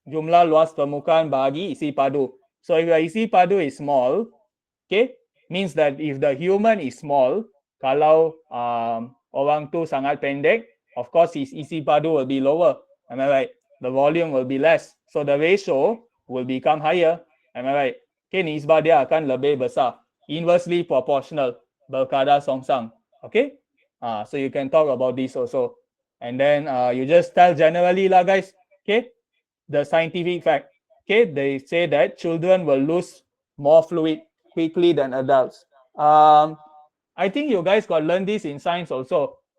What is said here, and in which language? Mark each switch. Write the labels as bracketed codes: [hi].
[ms] Jumlah luas permukaan bagi isi padu. [en] So if your isi padu is small, okay, means that if the human is small, [ms] kalau orang tu sangat pendek, [en] of course his isi padu will be lower. Am I right? The volume will be less. So the ratio will become higher. Am I right? [ms] Okay, nisbah dia akan lebih besar. [en] Inversely proportional. [ms] Berkadar songsang. [en] Okay? So you can talk about this also. And then you just tell generally lah guys. Okay? The scientific fact. Okay? They say that children will lose more fluid quickly than adults. I think you guys got learned this in science also.